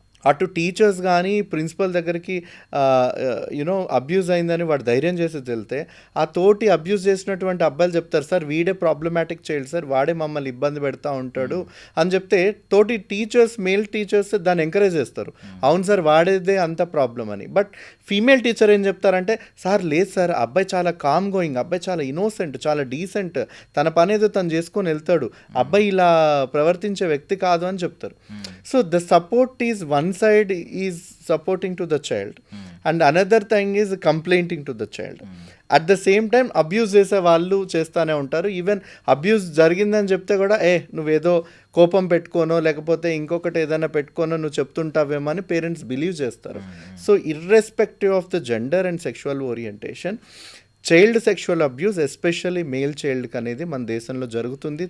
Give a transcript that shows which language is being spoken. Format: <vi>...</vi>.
<te>అటు టీచర్స్ కానీ ప్రిన్సిపల్ దగ్గరికి యూనో అబ్యూజ్ అయిందని వాడు ధైర్యం చేసి వెళ్తే ఆ తోటి అబ్యూజ్ చేసినటువంటి అబ్బాయిలు చెప్తారు, సార్ వీడే ప్రాబ్లమాటిక్ చైల్డ్ సార్, వాడే మమ్మల్ని ఇబ్బంది పెడతా ఉంటాడు అని చెప్తే తోటి టీచర్స్, మేల్ టీచర్స్ దాన్ని ఎంకరేజ్ చేస్తారు, అవును సార్ వాడేదే అంత ప్రాబ్లం అని. బట్ ఫీమేల్ టీచర్ ఏం చెప్తారంటే, సార్ లేదు సార్ అబ్బాయి చాలా కామ్ గోయింగ్, అబ్బాయి చాలా ఇన్నోసెంట్, చాలా డీసెంట్, తన పని ఏదో తను చేసుకొని వెళ్తాడు, అబ్బాయి ఇలా ప్రవర్తించే వ్యక్తి కాదు అని చెప్తారు.</te> <en>So the support is one side is supporting to the child and another thing is complaining to the child. At the same time</en> <te>abuse చేసే వాళ్ళు చేస్తూనే ఉంటారు. ఈవెన్ అబ్యూజ్ జరిగిందని చెప్తే కూడా నువ్వేదో కోపం పెట్టుకోనో లేకపోతే ఇంకొకటి ఏదైనా పెట్టుకోనో నువ్వు చెప్తుంటావేమో అని పేరెంట్స్ బిలీవ్ చేస్తారు. So</te> <en>irrespective of the gender and sexual orientation,</en> <te>child sexual abuse especially male చైల్డ్కి అనేది మన దేశంలో జరుగుతుంది.</te>